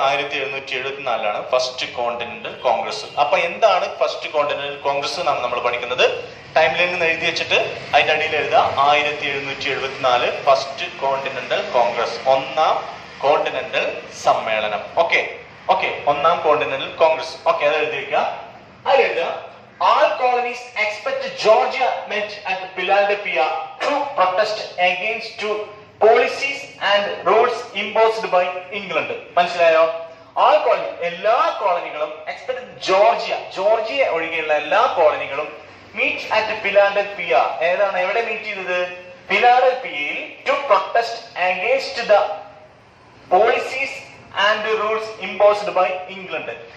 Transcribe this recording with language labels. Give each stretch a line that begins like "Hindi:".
Malayalam: 1774 first continental Congress. അപ്പൊ എന്താണ് first continental Congress എന്നാണ് നമ്മൾ പഠിക്കുന്നത്. ടൈം ലൈനിൽ എഴുതി വെച്ചിട്ട് അതിന്റെ അടിയിൽ എഴുതുക 1774 ഫസ്റ്റ് കോണ്ടിനെന്റൽ കോൺഗ്രസ്, ഒന്നാം കോണ്ടിനെന്റൽ സമ്മേളനം. ഓക്കെ, ഒന്നാം കോണ്ടിനെന്റൽ കോൺഗ്രസ്. ഓക്കെ, അത് എഴുതി വെക്കുക. അതിൽ എഴുതുക
English: all colonies except Georgia met at Philadelphia to protest against policies and rules imposed by England.
Malayalam: മനസ്സിലായോ? എല്ലാ കോളനികളും എക്സ്പെക്ട് ജോർജിയ ഒഴികെയുള്ള എല്ലാ കോളനികളും
English: Meet at Philadelphia.
Malayalam: ഏതാണ് എവിടെ മീറ്റ് ചെയ്തത്?
English: ഫിലാഡൽഫിയയിൽ to protest against the policies and rules imposed by England.